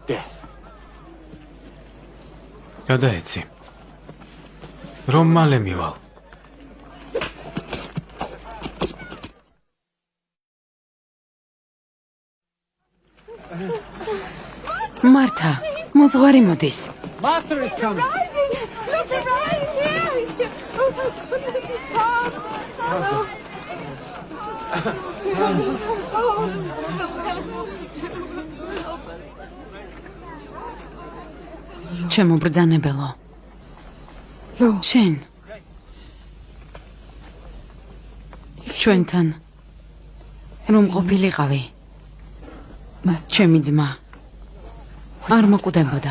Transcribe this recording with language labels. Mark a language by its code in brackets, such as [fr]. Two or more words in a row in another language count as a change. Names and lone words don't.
[ka] გადაეცი. რომ მალე მივალ. მართა, მოძღვარი მოდის. [en] Martha is coming. Look right here. Oh my goodness, he's Tom. Oh. Tell us what to do. Help us. [ka] ჩემო ბრძანებელო. შენ. ჩვენთან რომ ყოფილიყავი. ჩემი ძმა არ მოკვდებოდა.